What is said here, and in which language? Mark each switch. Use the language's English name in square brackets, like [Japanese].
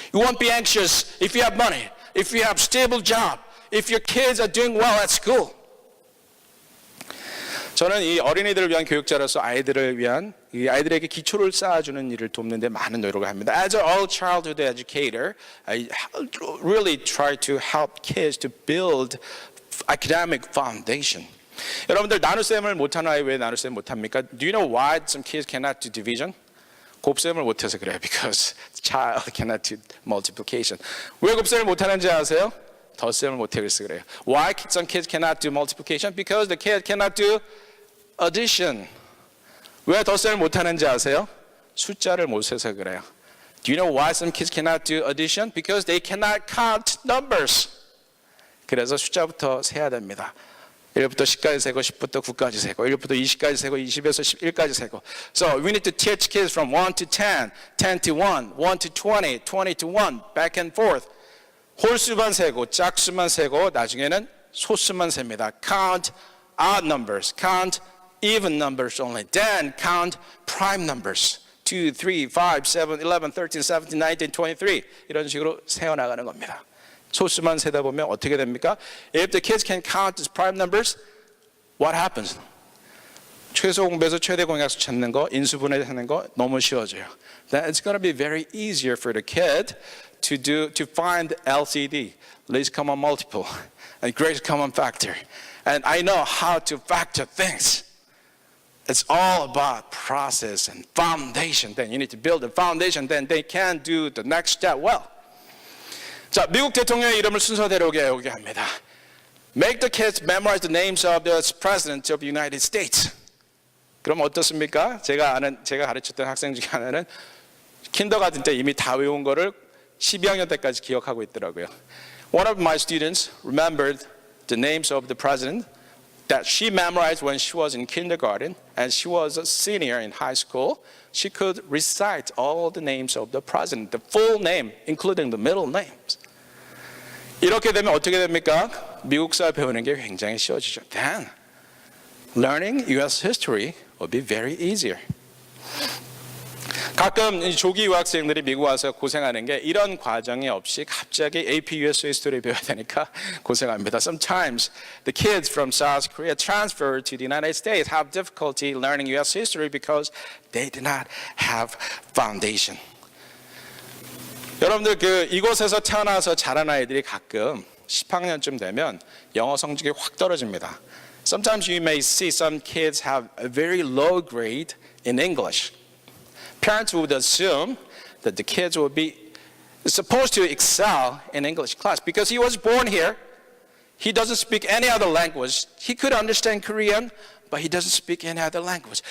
[English] You won't be anxious if you have money, if you have stable job, if your kids are doing well at school. [Korean] 저는 이 어린이들을 위한 교육자로서 아이들에게 기초를 쌓아주는 일을 돕는 데 많은 노력을 합니다. [English] As an early childhood educator, I really try to help kids to build academic foundation. [Korean] 여러분들 나눗셈을 못하는 아이 왜 나눗셈 못합니까? [English] Do you know why some kids cannot do division? [Korean] 곱셈을 못해서 그래요. [English] Because the child cannot do multiplication. [Korean] 왜 곱셈을 못하는지 아세요? 덧셈을 못해서 그래요. [English] Why some kids cannot do multiplication? Because the kid cannot do addition. [Korean] 왜 덧셈을 못하는지 아세요? 숫자를 못 세서 그래요. [English] Do you know why some kids cannot do addition? Because they cannot count numbers. [Korean] 그래서 숫자부터 세야 됩니다. 1부터 10까지 세고 10부터 9까지 세고 1부터 20까지 세고 20에서 11까지 세고. [English] So we need to teach kids from 1 to 10, 10 to 1, 1 to 20, 20 to 1, back and forth. [Korean] 홀수만 세고 짝수만 세고 나중에는 소수만 셉니다. [English] Count odd numbers, count even numbers only. Then count prime numbers. [Korean] 2, 3, 5, 7, 11, 13, 17, 19, 23 이런 식으로 세어나가는 겁니다. 소수만 세다 보면 어떻게 됩니까? [English] If the kids can count these prime numbers, what happens? [Korean] 최소 공배수, 최대 공약수 찾는 거, 인수분해 하는 거 너무 쉬워져요. [English] Then it's going to be very easier for the kid to find LCD, least common multiple, and greatest common factor. And I know how to factor things. It's all about process and foundation. Then you need to build a foundation. Then they can do the next step well. [Korean] 자, 미국 대통령의 이름을 순서대로 외우게 합니다. [English] Make the kids memorize the names of the presidents of the United States. [Korean] 그럼 어떻습니까? 제가 가르쳤던 학생 중에 하나는 킨더가든 때 이미 다 외운 거를 12학년 때까지 기억하고 있더라고요. [English] One of my students remembered the names of the president that she memorized when she was in kindergarten, and she was a senior in high school. She could recite all the names of the president, the full name, including the middle names. [Korean] 이렇게 되면 어떻게 됩니까? 미국사 배우는 게 굉장히 쉬워지죠. [English] Then, learning U.S. history will be very easier. [Korean] 가끔 조기 유학생들이 미국 와서 고생하는 게 이런 과정이 없이 갑자기 AP US history 배워야 되니까 고생합니다. [English] Sometimes the kids from South Korea transfer to the United States have difficulty learning US history because they do not have foundation. [Korean] 여러분들 이곳에서 태어나서 자란 아이들이 가끔 10학년쯤 되면 영어 성적이 확 떨어집니다. [English] Sometimes you may see some kids have a very low grade in English. Parents would assume that the kids will be supposed to excel in English class because he was born here. He doesn't speak any other language. He could understand Korean, but he doesn't speak any other language.